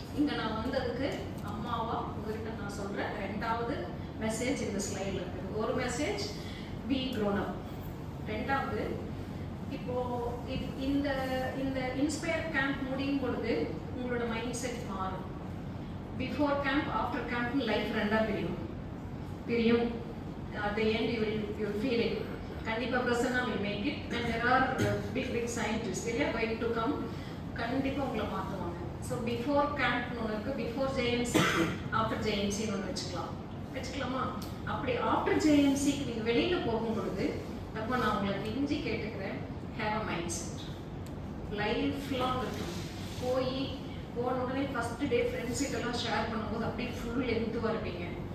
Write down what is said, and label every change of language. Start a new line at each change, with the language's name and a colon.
Tamil: இங்க நான் வந்ததுக்கு அம்மாவா உங்ககிட்ட நான் சொல்றேன் 2வது மெசேஜ் இந்த ஸ்லைடில் இருக்குது. ஒரு மெசேஜ்,
English: Be grown up.
Tamil: 2வது, இப்போ இந்த இன்ஸ்பயர் கேம்ப் முடியும் பொழுது உங்களோட மைண்ட் செட் மாறும். Before camp, after camp life 2ஆ பிரியும்.
English: at the end you will feel it.
Tamil: கண்டிப்பா
English: Prasanna will make it, and there are big scientists they are going to come.
Tamil: கண்டிப்பா உங்களை மாத்துவாங்க. ஸோ பிஃபோர் கேம்ப்னு ஒன்று இருக்கு, பிஃபோர் ஜேஎம்சி, ஆஃப்டர் ஜேஎம்சின்னு ஒன்று வச்சுக்கலாமா? அப்படி ஆஃப்டர் ஜேஎம்சிக்கு நீங்கள் வெளியில் போகும் பொழுது அப்போ நான் உங்களை கெஞ்சி கேட்டுக்கிறேன்,
English: Have a mindset.
Tamil: Life long இருக்கும். போன உடனே ஃபர்ஸ்ட் டே ஃப்ரெண்ட்ஸ் கிட்டலாம் ஷேர் பண்ணும்போது அப்படியே ஃபுல் லென்த்துவாக இருப்பீங்க.